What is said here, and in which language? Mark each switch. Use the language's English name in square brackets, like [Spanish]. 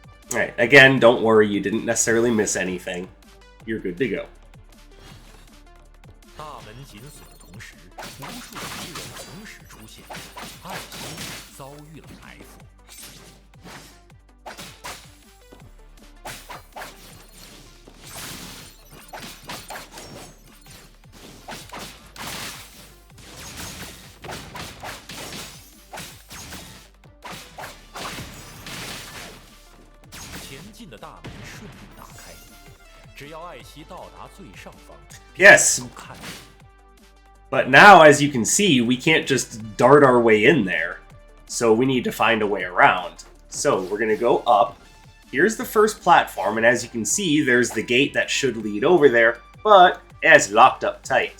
[English] Alright, again, don't worry, you didn't necessarily miss anything. You're good to go. [Chinese] 大门紧锁的同时，无数敌人同时出现，艾希遭遇了埋伏。前进的大门顺利打开，只要艾希到达最上方。 [English] Yes. But now, as you can see, we can't just dart our way in there. So we need to find a way around. So we're going to go up. Here's the first platform, and as you can see, there's the gate that should lead over there, but it's locked up tight.